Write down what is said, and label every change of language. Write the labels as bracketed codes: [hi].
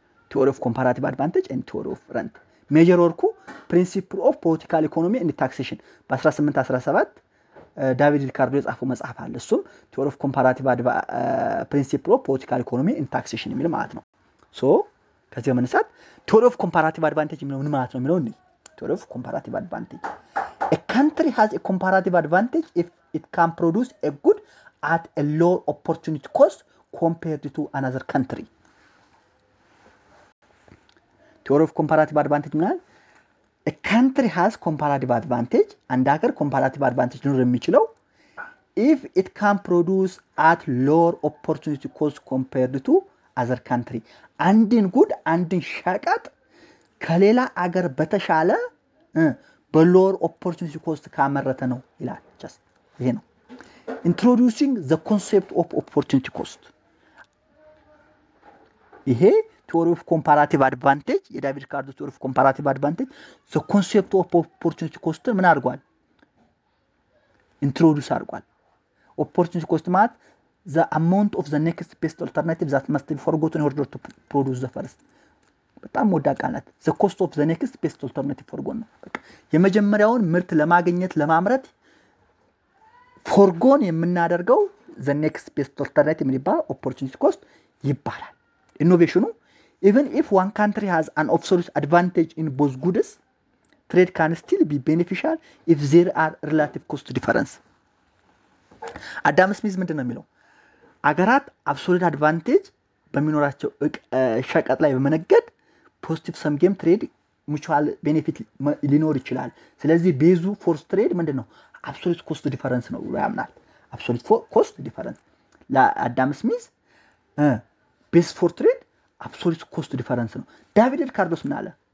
[am] ቲዎሪ ኦፍ ኮምፓራቲቭ አድቫንቴጅ ኤንድ ቲዎሪ ኦፍ ረንት ሜጀር ወርኩ ፕሪንሲፕል ኦፍ ፖለቲካል ኢኮኖሚ ኤንድ ታክሴሽን በ1817 ዳቪድ ሪካርዶ የጻፈው መጽሐፍ አለ። እሱም ቲዎሪ ኦፍ ኮምፓራቲቭ ፕሪንሲፕል ኦፍ ፖለቲካል ኢኮኖሚ ኤንድ ታክሴሽን የሚል ማለት ነው። ሶ ከዚህ በመነሳት ቲዎሪ ኦፍ ኮምፓራቲቭ አድቫንቴጅ የሚለው ምን ማለት ነው የሚለው እንዴ? [en] ቲዎሪ ኦፍ ኮምፓራቲቭ አድቫንቴጅ a country has a comparative advantage if it can produce a good at a low opportunity cost compared to another country. Theory of comparative advantage means a country has comparative advantage and [am] ሀገር comparative advantage ሊኖር የሚችለው [en] if it can produce at lower opportunity cost compared to other country. [am] አንድን ጉድ አንድን ሸቀጥ ከሌላ አገር በተሻለ በሎወር ኦፖርቹኒቲ ኮስት ካመረተ ነው ይላል። ጀስት ይሄ ነው [en] introducing the concept of opportunity cost። [am] ይሄ theory of comparative advantage የዳቪድ ሪካርዶ theory of comparative advantage the concept of opportunity cost ምን አድርጓል? introduce አድርጓል። opportunity cost ማለት [en] the amount of the next best alternative that must be forgotten in order to produce the first። [am] በጣም ወዳቃላት [en] the cost of the next best alternative forgone [am] ነው። በቃ የመጀመሪያውን ምርት ለማግኘት ለማምረት ፎርጎን የምናደርገው [en] the next best alternative የሚባል opportunity cost ይባላል። ኢኖቬሽኑ even if one country has an absolute advantage in both goods, trade can still be beneficial if there are relative cost difference። [am] አዳም ስሚዝ ምንድነው የሚለው? አገራት absolute advantage በሚኖራቸው ሸቀጥ ላይ በመነገድ ፖዚቲቭ ሰም ጌም ትሬድ ሙቹዋል ቤኔፊት ሊኖር ይችላል። ስለዚህ ቤዙ ፎርስ ትሬድ ምንድነው? አብሶሉት ኮስት ዲፈረንስ ነው ብሎ ያምናል። አብሶሉት ኮስት ዲፈረንስ ለአዳም ስሚዝ ቤዝ ፎር ትሬድ አብሶሉት ኮስት ዲፈረንስ ነው። ዳቪድ ሪካርዶስ ምን አለ?